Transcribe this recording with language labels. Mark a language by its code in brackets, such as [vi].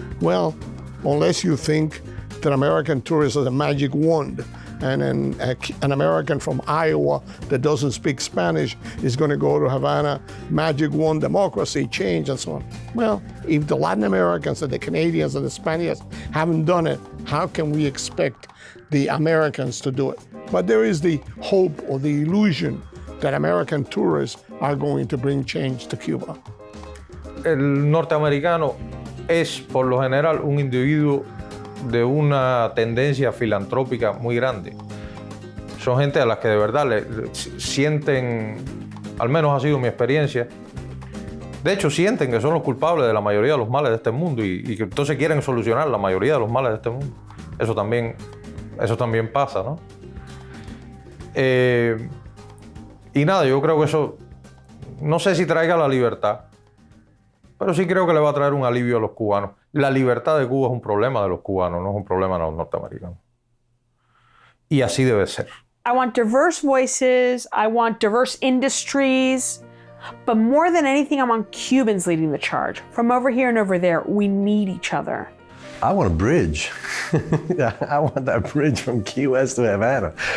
[en] Well, unless you think that American tourists are a magic wand and an American from Iowa that doesn't speak Spanish is going to go to Havana, magic wand, democracy, change, and so on. Well, if the Latin Americans and the Canadians and the Spaniards haven't done it, how can we expect the Americans to do it? But there is the hope or the illusion that American tourists are going to bring change to Cuba. [es] El norteamericano es, por lo general, un individuo de una tendencia filantrópica muy grande. Son gente a las que de verdad sienten, al menos ha sido mi experiencia, de hecho sienten que son los culpables de la mayoría de los males de este mundo y que entonces quieren solucionar la mayoría de los males de este mundo. Eso también pasa, ¿no? Y nada, yo creo que eso, no sé si traiga la libertad, pero sí creo que le va a traer un alivio a los cubanos. La libertad de Cuba es un problema de los cubanos, no es un problema de los norteamericanos. Y así debe ser. [en] I want diverse voices, I want diverse industries, but more than anything, I want Cubans leading the charge. From over here and over there, we need each other. I want a bridge. I want that bridge from Key West to Havana.